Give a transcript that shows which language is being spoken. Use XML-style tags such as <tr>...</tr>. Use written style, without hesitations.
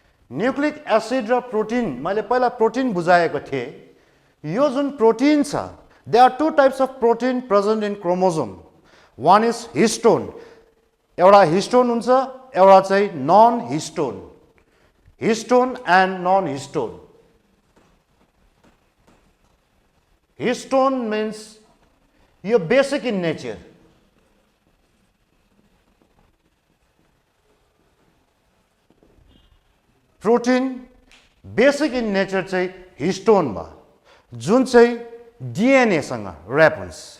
<ne>Nucleic acid र protein मैले पहिला प्रोटिन बुझाएको थिएँ। यो जुन प्रोटिन छ</ne> <en>They are 2 types of protein present in chromosome. One is histone.</en> <ne>एउटा हिस्टोन हुन्छ, एउटा चाहिँ non histone.</ne> <en>Histone and non histone. Histone means यो basic in nature. Protein basic in nature</en> <ne>चाहिँ हिस्टोन भयो जुन चाहिँ डिएनए सँग ऱ्याप हुन्छ।</ne>